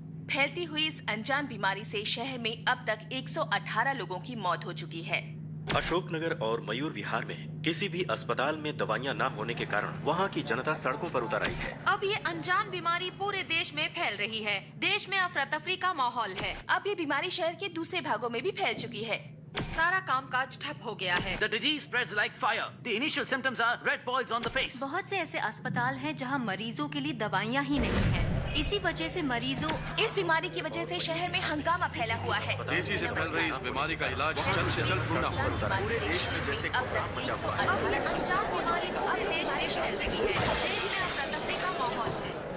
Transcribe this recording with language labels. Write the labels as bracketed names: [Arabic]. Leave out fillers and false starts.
[Hindi] फैलती हुई इस अनजान बीमारी से शहर में अब तक 118 लोगों की मौत हो चुकी है। अशोकनगर और मयूर विहार में किसी भी अस्पताल में दवाइयां न होने के कारण वहां की जनता सड़कों पर उतर आई है। अब ये अनजान बीमारी पूरे देश में फैल रही है। देश में अफरा तफरी का माहौल है। अब ये बीमारी शहर के दूसरे भागों में भी फैल चुकी है। सारा कामकाज ठप हो गया है। [English] The disease spreads like fire. The initial symptoms are red boils on the face. [Hindi] बहुत से ऐसे अस्पताल हैं जहां मरीजों के लिए दवाइयां ही नहीं हैं। इसी वजह से मरीजों इस बीमारी की वजह से शहर में हंगामा फैला हुआ है। तेजी से फैल रही इस बीमारी का इलाज जल्द से जल्द ढूंढना होगा। पूरे देश में जैसे कोहराम मचा हुआ है। अब ये अनजान बीमारी पूरे देश में फैल रही है। देश में अफरा तफरी का माहौल है।